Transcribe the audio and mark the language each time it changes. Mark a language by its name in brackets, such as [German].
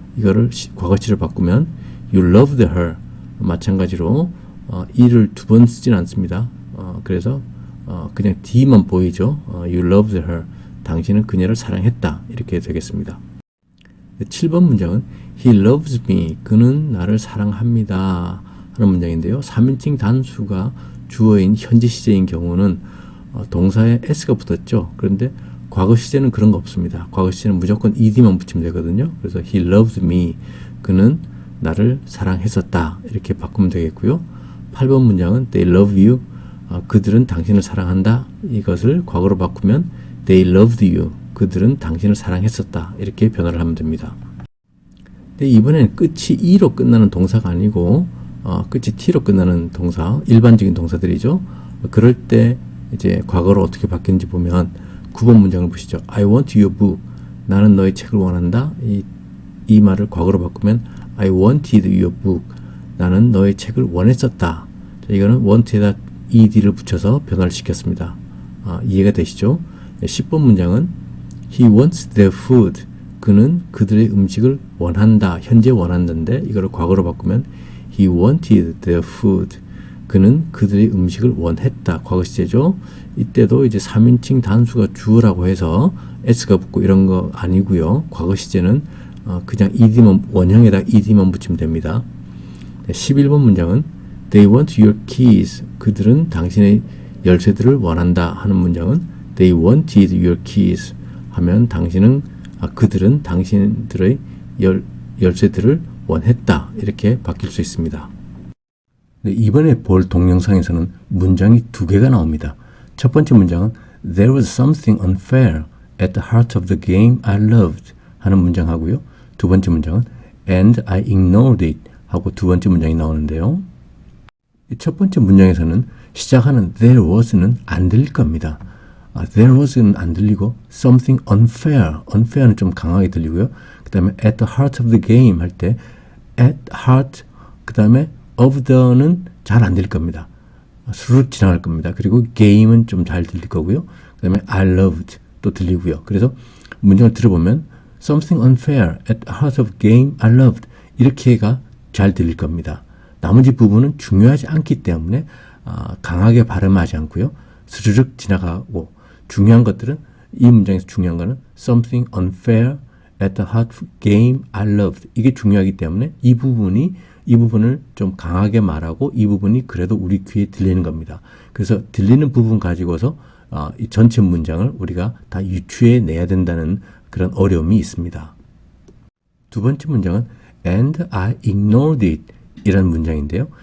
[Korean] 이거를 과거시를 바꾸면 [English] You loved her. [Korean] 마찬가지로 e를 두 번 쓰진 않습니다. 그래서 그냥 d만 보이죠. [English] You loved her. [Korean] 당신은 그녀를 사랑했다. 이렇게 되겠습니다. 7번 문장은 [English] He loves me. [Korean] 그는 나를 사랑합니다. 하는 문장인데요. 3인칭 단수가 주어인 현재 시제인 경우는 동사에 s가 붙었죠. 그런데 과거 시제는 그런 거 없습니다. 과거 시제는 무조건 ed만 붙이면 되거든요. 그래서 [English] he loves me. [Korean] 그는 나를 사랑했었다. 이렇게 바꾸면 되겠고요. 8번 문장은 [English] they love you. [Korean] 그들은 당신을 사랑한다. 이것을 과거로 바꾸면 [English] they loved you. [Korean] 그들은 당신을 사랑했었다. 이렇게 변화를 하면 됩니다. 근데 이번에는 끝이 e로 끝나는 동사가 아니고 끝이 t로 끝나는 동사, 일반적인 동사들이죠. 그럴 때 이제 과거로 어떻게 바뀌는지 보면 9번 문장을 보시죠. [English] I want your book. [Korean] 나는 너의 책을 원한다. 이 말을 과거로 바꾸면 [English] I wanted your book. [Korean] 나는 너의 책을 원했었다. 자, 이거는 want에다 ed를 붙여서 변화를 시켰습니다. 이해가 되시죠? 10번 문장은 [English] He wants their food. [Korean] 그는 그들의 음식을 원한다. 현재 원한다인데 이거를 과거로 바꾸면 [English] He wanted their food. [Korean] 그는 그들의 음식을 원했다. 과거 시제죠. 이때도 이제 3인칭 단수가 주어라고 해서 s가 붙고 이런 거 아니고요. 과거 시제는 그냥 ed만 원형에다 ed만 붙이면 됩니다. 11번 문장은 [English] They want your keys. [Korean] 그들은 당신의 열쇠들을 원한다 하는 문장은 [English] They wanted your keys [Korean] 하면 그들은 당신들의 열쇠들을 원했다. 이렇게 바뀔 수 있습니다. 네, 이번에 볼 동영상에서는 문장이 두 개가 나옵니다. 첫 번째 문장은 [English] There was something unfair at the heart of the game I loved [Korean] 하는 문장하고요. 두 번째 문장은 [English] And I ignored it [Korean] 하고 두 번째 문장이 나오는데요. 첫 번째 문장에서는 시작하는 [English] There was [Korean] 는 안 들릴 겁니다. There was는 안 들리고 [English] something unfair, [Korean] unfair는 좀 강하게 들리고요. 그 다음에 [English] at the heart of the game [Korean] 할 때 at heart 그 다음에 of the는 잘 안 들릴 겁니다. 스르륵 지나갈 겁니다. 그리고 game은 좀 잘 들릴 거고요. 그 다음에 [English] I loved [Korean] 또 들리고요. 그래서 문장을 들어보면 [English] something unfair at the heart of the game I loved. [Korean] 이렇게가 잘 들릴 겁니다. 나머지 부분은 중요하지 않기 때문에 강하게 발음하지 않고요. 스르륵 지나가고 중요한 것들은 이 문장에서 중요한 거는 [English] something unfair at the heart of the game I loved. [Korean] 이게 중요하기 때문에 이 부분을 좀 강하게 말하고 이 부분이 그래도 우리 귀에 들리는 겁니다. 그래서 들리는 부분 가지고서 이 전체 문장을 우리가 다 유추해 내야 된다는 그런 어려움이 있습니다. 두 번째 문장은 [English] and I ignored it [Korean] 이라는 문장인데요.